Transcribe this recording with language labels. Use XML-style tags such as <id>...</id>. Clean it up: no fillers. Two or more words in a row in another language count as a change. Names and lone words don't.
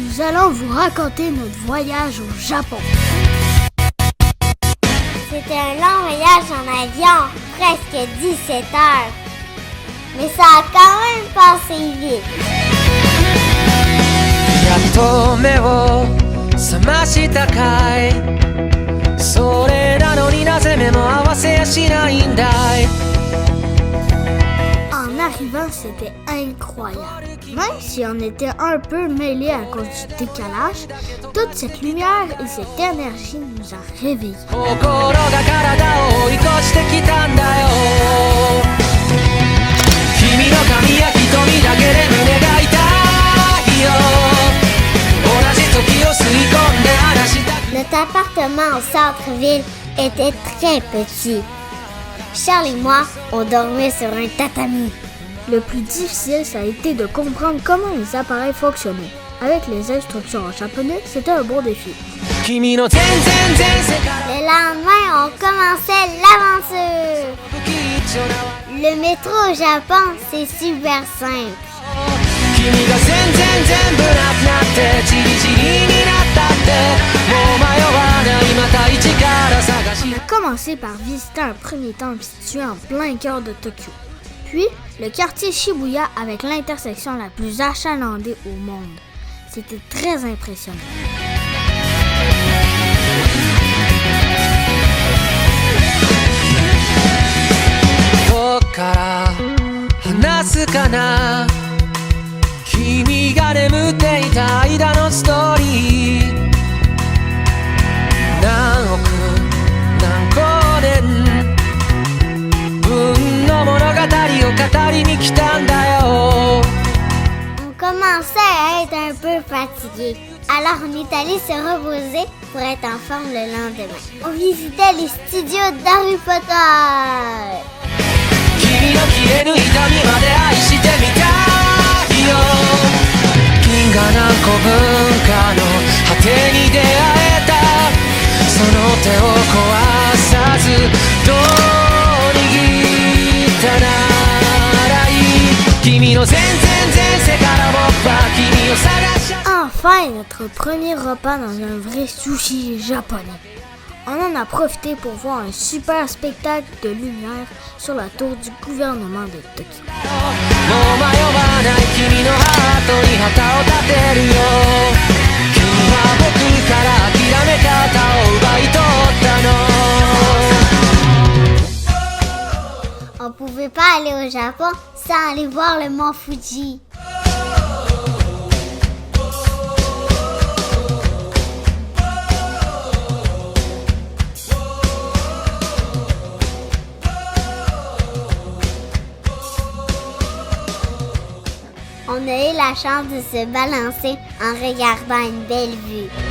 <fr>allons vous raconter notre voyage au Japon. C'était un long voyage en avion, presque 17 heures. Mais ça a quand même passé vite.</fr> <ja>やっと目を覚ましたかいそれなのになぜ目も合わせやしないんだい</ja> <fr>En arrivant, c'était incroyable. Même si on était un peu mêlés à cause du décalage, toute cette lumière et cette énergie nous a réveillés.</fr> <ja>心が体を追い越してきたんだよ君の髪や瞳だけで胸が痛いよ同じ時を吸い込んで話したく</ja> <fr>Notre appartement au centre-ville était très petit. Charles et moi, on dormait sur un tatami. Le plus difficile, ça a été de comprendre comment les appareils fonctionnaient. Avec les instructions en japonais, c'était un bon défi.</fr> <ja>君の全然前世から</ja> <fr>Le lendemain, on commençait l'aventure.</fr> <ja>不吉祥な</ja> <fr>Le métro au Japon, c'est super simple.</fr> <ja>君が全部なくなってチリチリになったってもう迷わないまた一から探し</ja> <fr>On a commencé par visiter un premier temple situé en plein cœur de Tokyo. Puis, le quartier Shibuya avec l'intersection la plus achalandée au monde. C'était très impressionnant.</fr> <ja>どっから話すかな君が眠っていた間のストーリー何億何光年分の物語を語りに来たんだよ</ja> <fr>On commençait à être un peu fatigué. Alors on est allé se reposer pour être en forme le lendemain. On visitait les studios d'Harry Potter.</fr> <ja>君の消えぬ痛みまで愛してみたいよ銀河何個分かの果てに出会えたその手を壊さずどう握ったならいい君の全然前世から僕は君を探し</ja> <fr>Enfin, notre premier repas dans un vrai sushi japonais. On en a profité pour voir un super spectacle de lumière sur la tour du gouvernement de Tokyo.</fr> <ja>もう迷わない君のハートに旗を立てるよ君は僕から諦め方を奪い取ったの</ja> <fr>On pouvait pas aller au Japon sans aller voir le mont Fuji. On a eu la chance de se balancer en regardant une belle vue.</fr>